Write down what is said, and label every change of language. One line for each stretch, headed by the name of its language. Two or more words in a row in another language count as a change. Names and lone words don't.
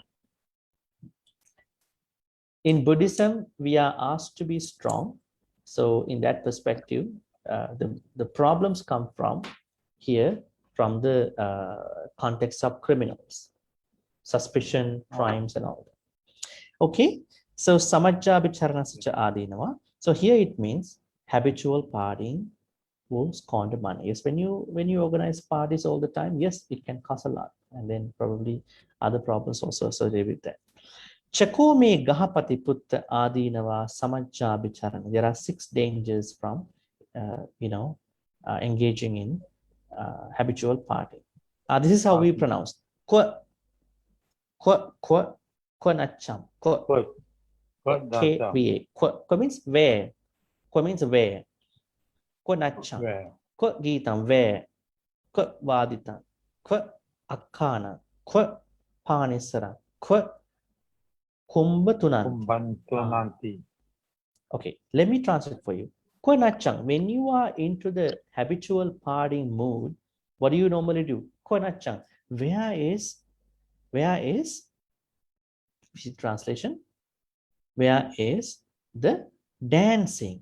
English: In Buddhism, we are asked to be strong. So in that perspective, the problems come from here, from the context of criminals, suspicion, crimes, and all that. Okay, so
Pali: samajja vicharana sacha adinava.
English: So here it means habitual partying will squander money. Yes, when you organize parties all the time, yes, it can cost a lot, and then probably other problems also associated with that.
Pali: Chakome gahapati putta adinava samajja vicharana.
English: There are 6 dangers from engaging in habitual partying. This is how we pronounce.
Pali: Kwa nacham.
English: Kwa means where. Kwa means where.
Pali: Kwa nacham. Kwa gitam where. Kwa vaditam. Kwa akana. Kwa panisara. Kwa Kumbha Tunanti. Kumbantunanti.
English: Okay, let me translate for you. Konachang, when you are into the habitual partying mood, what do you normally do? Konachang, where is translation? Where is the dancing?